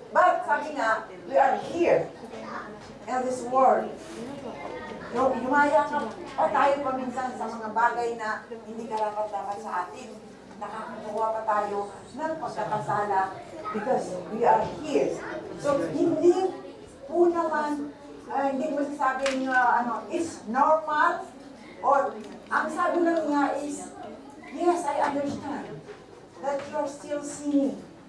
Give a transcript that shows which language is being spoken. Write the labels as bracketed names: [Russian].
[English] But [Filipino] sabi nga, [English] we are here in this world. [Filipino] Yumaya ka pa tayo paminsan sa mga bagay na hindi karapat-dapat sa atin. Nakakagawa pa tayo ng pagkakasala [English] because we are here. So, [Filipino] hindi po naman, hindi mo sasabing, [English] is normal or ang sabi lang niya is, yes, I understand that you're still sinning.